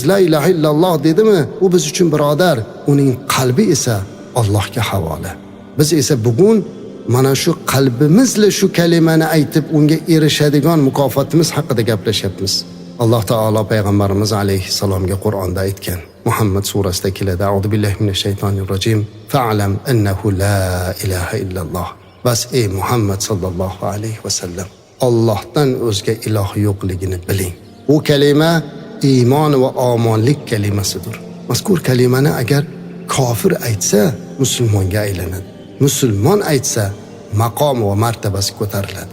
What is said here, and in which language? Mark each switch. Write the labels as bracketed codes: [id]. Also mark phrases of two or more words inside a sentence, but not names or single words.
[ar] لا إله إلا الله [uz] dedimi? U biz uchun birodar, uning qalbi esa Allohga havola. Biz esa bugun mana shu qalbimizla shu kalimani aytib unga erishadigan mukofotimiz haqida gaplashyapmiz. Alloh taolo payg'ambarimiz alayhissalomga Qur'onda aytgan. Muhammad surasida keladi. [ar] أعوذ بالله من الشيطان الرجيم. فاعلم أنه لا إله إلا الله. [uz] Bas ey Muhammad [ar] صلى الله عليه وسلم, [uz] Allohdan o'zga iloh yo'qligini biling. Bu kalima iymon va omonlik kalimasidir. Mazkur kalimani agar kofir aytsa, musulmonga aylanadi. Musulmon aytsa, maqom va martabasi ko'tariladi.